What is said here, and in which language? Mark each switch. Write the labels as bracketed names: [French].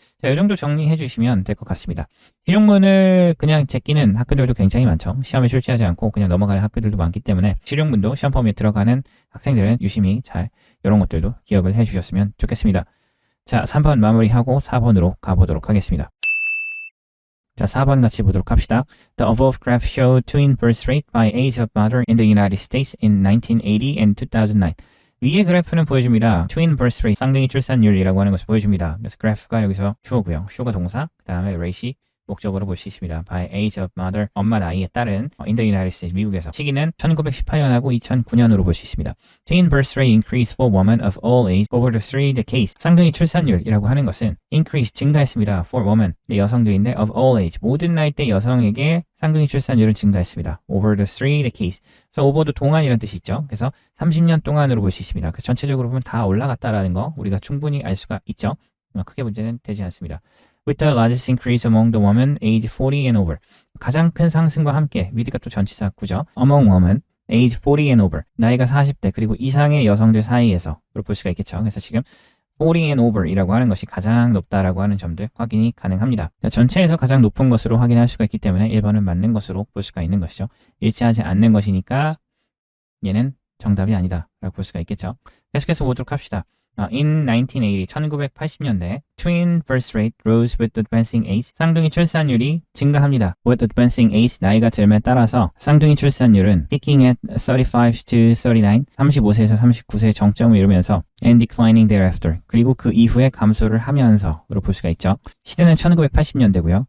[Korean] 자, 이 정도 정리해 주시면 될 것 같습니다. 실용문을 그냥 제끼는 학교들도 굉장히 많죠. 시험에 출제하지 않고 그냥 넘어가는 학교들도 많기 때문에 실용문도 시험 범위에 들어가는 학생들은 유심히 잘 이런 것들도 기억을 해 주셨으면 좋겠습니다. 자, 3번 마무리하고 4번으로 가보도록 하겠습니다. 자, 4번 같이 보도록 합시다. [English] The above graph showed twin birth rate by age of mother in the United States in 1980 and 2009. [Korean] 위의 그래프는 보여줍니다. twin birth rate, 쌍둥이 출산율이라고 하는 것을 보여줍니다. 그래서 그래프가 여기서 주어고요. show가 동사, 그 다음에 rate이 목적으로 볼 수 있습니다. By age of mother, 엄마 나이에 따른 in the United States, 미국에서. 시기는 1918년하고 2009년으로 볼 수 있습니다. [English] Twin birth rate increase for women of all age over the 3 decades. [Korean] 쌍둥이 출산율이라고 하는 것은 increase, 증가했습니다. For women, 여성들인데 of all age, 모든 나이대 여성에게 쌍둥이 출산율은 증가했습니다. [English] Over the 3 decades. [Korean] 그래서 over도 동안이라는 뜻이 있죠. 그래서 30년 동안으로 볼 수 있습니다. 그래서 전체적으로 보면 다 올라갔다라는 거 우리가 충분히 알 수가 있죠. 크게 문제는 되지 않습니다. [English] With the largest increase among the women age 40 and over. [Korean] 가장 큰 상승과 함께, with가 또 전치사 구죠. [English] Among women age 40 and over. [Korean] 나이가 40대 그리고 이상의 여성들 사이에서 볼 수가 있겠죠. 그래서 지금 40 and over 이라고 하는 것이 가장 높다라고 하는 점들 확인이 가능합니다. 자, 전체에서 가장 높은 것으로 확인할 수가 있기 때문에 1번은 맞는 것으로 볼 수가 있는 것이죠. 일치하지 않는 것이니까 얘는 정답이 아니다 라고 볼 수가 있겠죠. 계속해서 보도록 합시다. [English] In 1980, [Korean] 1980년대, [English] twin birth rate rose with advancing age. [Korean] 쌍둥이 출산율이 증가합니다. [English] With advancing age, [Korean] 나이가 들면 따라서 쌍둥이 출산율은 [English] peaking at 35 to 39, [Korean] 35세에서 39세의 정점을 이루면서 [English] and declining thereafter. [Korean] 그리고 그 이후에 감소를 하면서로 볼 수가 있죠. 시대는 1980년대고요.